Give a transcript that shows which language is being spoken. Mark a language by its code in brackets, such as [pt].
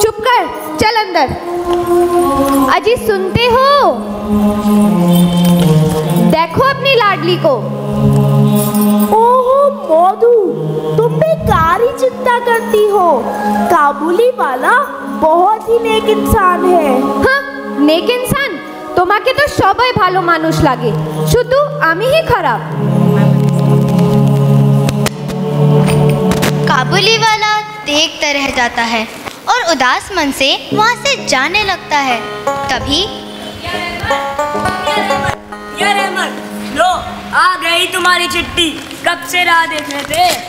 [hi] चुप कर, चल अंदर। अजी सुनते हो? देखो अपनी लाडली को। ओहो मधु, तुम बेकार ही चिंता करती हो। काबुली वाला बहुत ही नेक इंसान है। हाँ, नेक इंसान? [bn] তোমাকে তো সবাই ভালো মানুষ লাগে, শুধু আমিই খারাপ। [hi] काबुली वाला देखता रह जाता है और उदास मन से वहाँ से जाने लगता है। तभी यार अहमद, लो आ गई तुम्हारी चिट्ठी, कब से राह देख रहे थे।